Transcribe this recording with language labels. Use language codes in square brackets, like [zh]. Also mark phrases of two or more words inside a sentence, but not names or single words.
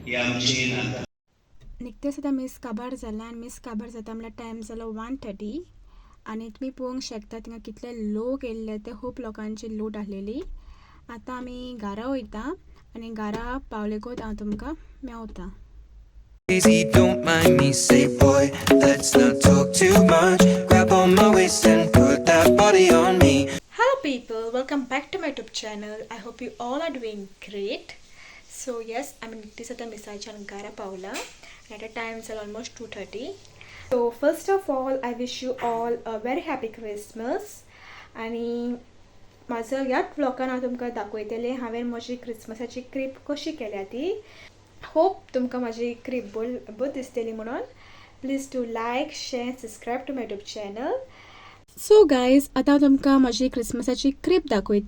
[kok] हे आमचे नाता निकतेच आतां मीस काबार जाला आनी मीस काबार जाता म्हणल्यार टायम जालो 1:30 आनी तुमी पळोवंक शकता थिंगा कितले लोक येयल्ले ते खूब लोकांची लूट आसलेली. आतां आमी घरा वयता आनी घरा पावलेकूच हांव तुमकां मेवता. [en] Easy, don't mind me, say boy, let's not talk too much. Grab on my waist and put that body on me. Hello people, welcome back to my YouTube channel. I hope you all are doing great. So yes, I'm [kok] निकतेच आता मिसाच्यान घरा पावला. [en] At a time it's almost 2:30. So first of all, I wish you all a very happy Christmas. [kok] आणि माझं ह्याच व्लॉगान हांव तुमकां दाखयतलें हांवें म्हजी क्रिसमसाची ट्रीप कशी केल्या ती. होप तुमकां माझी ट्रीप बरी दिसतली म्हणून. [en] please to like share subscribe to my YouTube channel. so guys, [kok] आता तुमकां माझी क्रिसमसाची ट्रीप दाखयता.